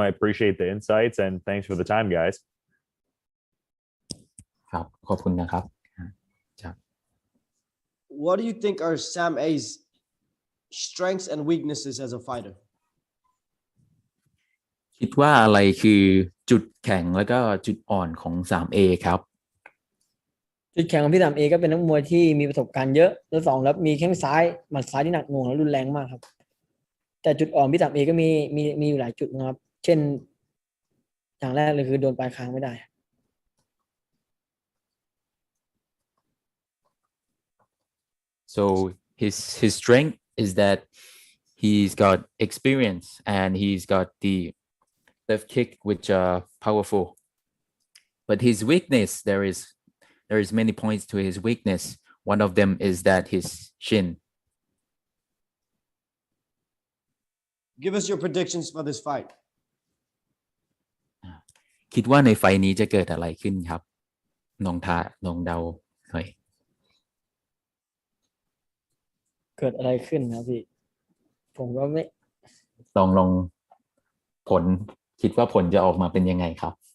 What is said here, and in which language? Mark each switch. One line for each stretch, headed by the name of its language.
English: I appreciate the insights and thanks for the time, guys.
Thai: ครับขอบคุณนะครับ
English: What do you think are Sam A's strengths and weaknesses as a fighter?
Thai: คิดว่าอะไรคือจุดแข็งแล้วก็จุดอ่อนของ 3A ครับ จุดแข็งของพี่3Aก็เป็นนักมวยที่มีประสบการณ์เยอะแล้ว2แล้วมีแข้งซ้ายหมัดซ้ายที่หนักหน่วงและรุนแรงมากครับแต่จุดอ่อนพี่3Aก็มีอยู่หลายจุดนะครับเช่นอย่างแรกเลยคือโดนปลายคางไม่ได้
English: So his strength is that he's got experience and he's got the left kick which are powerful. But his weakness, there is many points to his weakness. One of them is that his chin. Give us your predictions for this fight.
Thai: คิดว่าในไฟล์นี้จะเกิดอะไรขึ้นครับน้องเดาหน่อย เกิดอะไรขึ้นนะพี่ผมก็ไม่ ลองผลคิดว่าผลจะออกมาเป็นยังไงครับ